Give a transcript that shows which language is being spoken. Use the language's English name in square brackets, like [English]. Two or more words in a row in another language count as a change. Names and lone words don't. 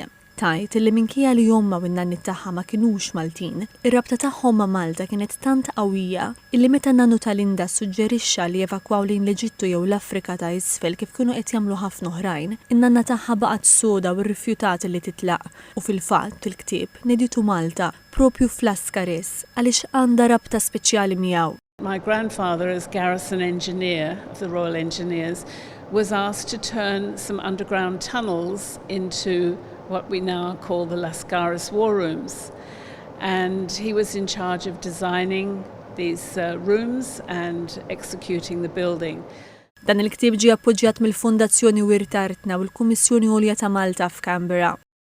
[Maltese] Tajt li minkejja li omma u n-nanni tagħha ma kinux Maltin, ir-rabta tagħhom ma' Malta kienet tant qawwija illi meta n-nannu ta' Linda suġġerixxa li evakwaw lejn l-Eġittu jew l-Afrika ta' isfel kif kienu qed jagħmlu ħafna oħrajn, in-nanna tagħha baqgħet soda u rrifjutat li titlaq u fil-fatt il-ktieb neditu Malta propju fl-Askares għaliex għandha rabta speċjali miegħu. [English] My grandfather, as garrison engineer of the Royal Engineers, was asked to turn some underground tunnels into what we now call the Lascaris war rooms. And he was in charge of designing these rooms and executing the building. [Maltese] Dan il-ktieb ġie appoġġjat mill-Fondazzjoni Wirtartna u l-Kummissjoni Għolja ta' Malta f'Canberra.